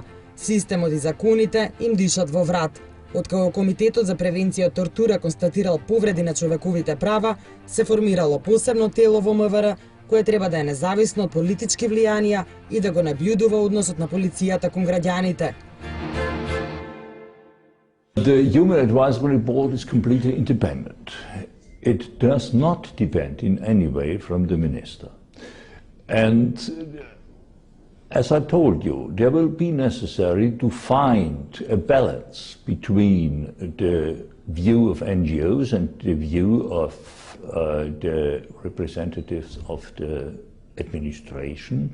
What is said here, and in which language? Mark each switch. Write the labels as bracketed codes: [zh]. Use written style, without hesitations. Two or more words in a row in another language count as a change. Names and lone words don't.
[mk] Системот и законите им дишат во врат. Откако Комитетот за превенција од тортура констатирал повреди на човековите права, се формирало посебно тело во МВР, кое треба да е независно од политички влијанија и да го наблюдува односот на полицијата кон граѓаните. [en] The Human Advisory Board is completely independent. It does not depend in any way from the minister. And as I told you, there will be necessary to find a balance between the view of NGOs and the view of the representatives of the administration.